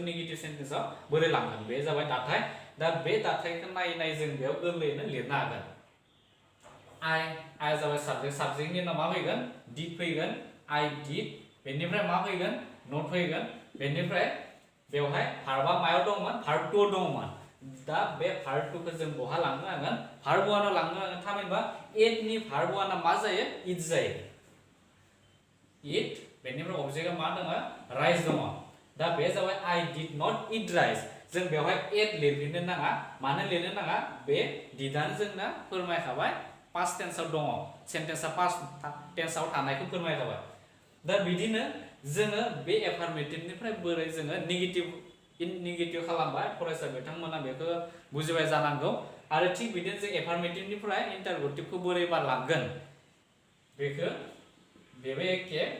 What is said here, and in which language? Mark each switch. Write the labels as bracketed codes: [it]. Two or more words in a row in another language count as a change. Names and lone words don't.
[en] negative sentence [brx] बोरै लांगोन बे जाबाय दाथाय दा बे दाथायखौ नायै जों बेयाव गोरलैयैनो लिरनो हागोन I जाबाय साबजेक्टनि उनाव मा फैगोन डिड फैगोन [en] I did [brx] बेनिफ्राय मा फैगोन नट फैगोन बेनिफ्राय बेवहाय [en] verb [brx] दंमोन verb 2 दंमोन दा बे verb 2 खौ जों बहा लांनो हागोन verb 1 आव लांनो हागोन थामहिनबा एट नि verb 1 आ मा जायो इट जायो इट बेनिफ्राय ऑब्जेक्टआ मा दङ राइस दङ दा बे जाबाय [en] I did not eat rice [brx] जों बेवहाय एट लिरनो नाङा मानो लिरनो नाङा बे डिडआनो जोंना फोरमायखाबाय [en] past tense [brx] दङ सेन्टेन्सआ [en] past tense [brx] थानायखौ फोरमाय जाबाय दा बिदिनो जोङो बे एफार्मेटिभनिफ्राय बोरै जोङो नेगेटिभ खालामबाय फरायसा बिथांमोना बेखौ बुजिबाय जानांगौ आरो थिग बिदिनो जों एफार्मेटिभनिफ्राय इन्टारगेटिभखौ बोरै बारलांगोन बेखौ बेबो एखे